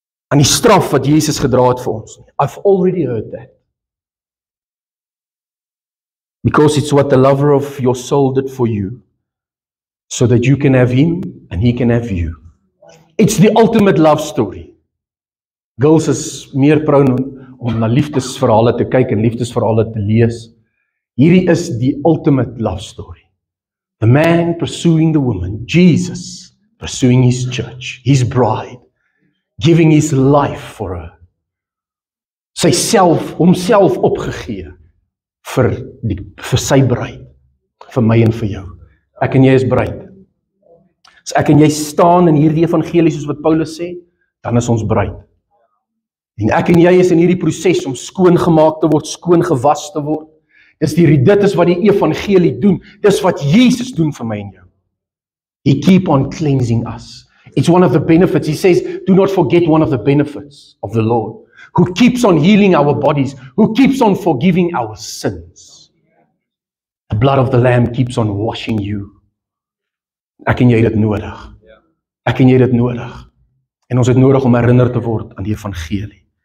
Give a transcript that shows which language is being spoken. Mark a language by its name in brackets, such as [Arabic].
[Afrikaans] Aan die straf wat Jesus gedra het vir ons. [English] I've already heard that. Because it's what the lover of your soul did for you, so that you can have him and he can have you. It's the ultimate love story. [Afrikaans] Girls is meer prone om na liefdesverhale te kyk en liefdesverhale te lees. Hierdie is die [English] ultimate love story. The man pursuing the woman, Jesus pursuing his church, his bride, giving his life for her. [Afrikaans] Sy self, homself opgegee vir sy bruid, vir my en vir jou. Ek en jy is bruid. As ek en jy staan in hierdie evangelie soos wat Paulus sê, dan is ons bruid. En ek en jy is in hierdie proses om skoon gemaak te word, skoon gewas te word. Dit is wat die evangelie doen. Dis wat Jesus doen vir my en jou. [English] He keep on cleansing us. It's one of the benefits. He says, do not forget one of the benefits of the Lord, who keeps on healing our bodies, who keeps on forgiving our sins. The blood of the Lamb keeps on washing you. [Afrikaans] Ek en jy het dit nodig. Ek en jy het dit nodig. En ons het nodig om herinner te word aan die evangelie.